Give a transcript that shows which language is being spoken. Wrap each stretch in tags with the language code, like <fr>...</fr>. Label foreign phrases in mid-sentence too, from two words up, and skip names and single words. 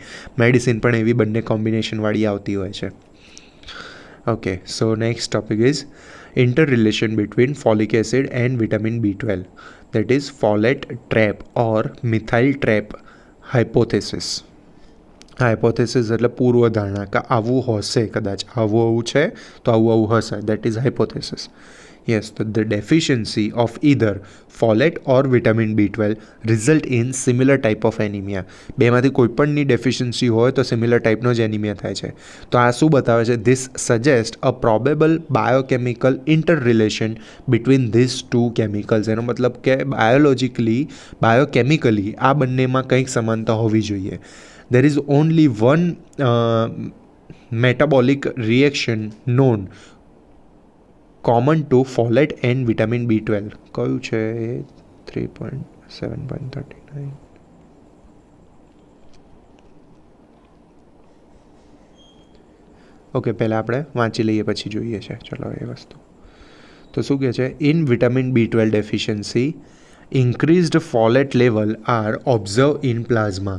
<gu>મેડિસિન પણ એવી બંને કોમ્બિનેશનવાળી આવતી હોય છે.</gu> <en>okay, so next topic is inter relation between folic acid and vitamin B12, that is folate trap or methyl trap hypothesis.</en> <gu>હાઇપોથેસિસ એટલે પૂર્વધારણા કે આવું હશે, કદાચ આવું છે તો આવું હશે,</gu> <en>that is hypothesis. Yes, the deficiency of either folate or vitamin B12 result in similar type of anemia.</en> <gu>બેમાંથી કોઈ પણની ડેફિશિયન્સી હોય તો સિમિલર ટાઈપનો જ એનિમિયા થાય છે. તો આ શું બતાવે છે?</gu> <en>this suggest a probable biochemical inter relation between this two chemicals.</en> <gu>એનો મતલબ કે બાયોકેમિકલી આ બંનેમાં કંઈક સમાનતા હોવી જોઈએ.</gu> <en>there is only one metabolic reaction known common to folate and vitamin B12.</en> <gu>કયું છે? 3.7.39. ઓકે, પહેલાં આપણે વાંચી લઈએ પછી જોઈએ છે. ચલો એ વસ્તુ તો શું કહે છે?</gu> <en>in vitamin B12 deficiency increased folate level are observe in plasma.</en>